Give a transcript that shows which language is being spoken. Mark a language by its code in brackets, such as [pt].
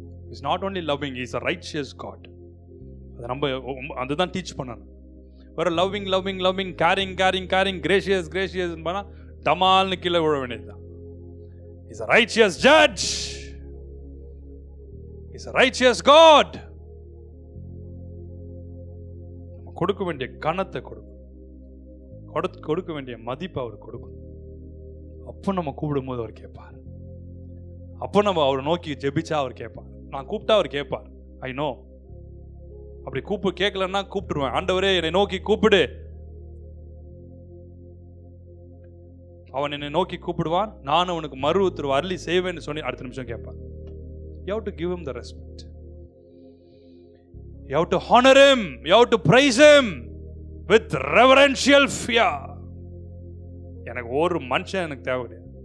[en] He's not only loving, He's a righteous God. [ta] அது நம்ம அதுதான் டீச் பண்ணணும். வேற லவ்விங் கேரிங் கிரேஷியஸ் பண்ணா டமால்னு கீழே விழ வேண்டியதுதான். [en] He's a righteous judge. He's a righteous God. [ta] கொடுக்க வேண்டிய கனத்தை கொடுக்க வேண்டிய மதிப்பை அவர் கொடுக்கணும். அப்போ நம்ம கூப்பிடும் போது அவர் கேட்பார். அப்போ நம்ம அவரை நோக்கி ஜெபிச்சா அவர் கேட்பார். நான் கூப்பிட்டா அவர் கேட்பார். [en] I know. [ta] அப்படி கேட்கலன்னா கூப்பிட்டுருவேன். ஆண்டவரே என்னை நோக்கி கூப்பிடு. அவன் என்னை நோக்கி கூப்பிடுவான், நான் அவனுக்கு மறு உத்தரவு அருளி செய்வேன்னு சொல்லி அடுத்த நிமிஷம் கேட்பான். [en] You have to give him the respect. You have to honor him. You have to praise him with reverential fear. [ta] எனக்கு ஒரு மனுஷன் எனக்கு தேவை கிடையாது.